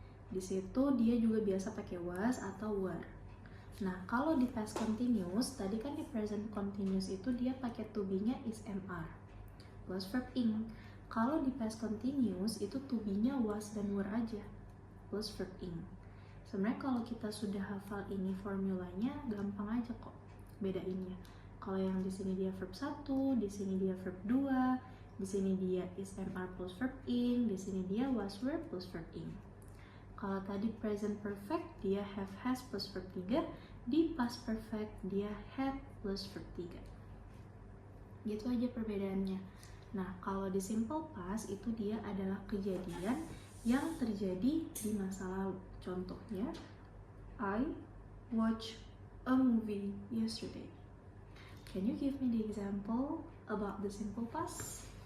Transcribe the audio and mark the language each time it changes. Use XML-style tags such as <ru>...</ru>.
<id>Di situ dia juga biasa pakai was atau were. Nah, kalau di past continuous, tadi kan di present continuous itu dia pakai to be-nya is mr plus verb ing. Kalau di past continuous itu to be-nya was dan were aja plus verb ing. Sebenarnya kalau kita sudah hafal ini formulanya gampang aja kok bedainnya. Kalau yang di sini dia verb 1, di sini dia verb 2, di sini dia is mr plus verb ing, di sini dia was were plus verb ing. Kalau tadi present perfect dia have has plus verb 3, di past perfect dia had plus verb 3. Gitu aja perbedaannya. Nah, kalau di simple past itu dia adalah kejadian yang terjadi di masa lalu.</id> <en>Contohnya, I watched a movie yesterday. Can you give me the example about the simple past?</en>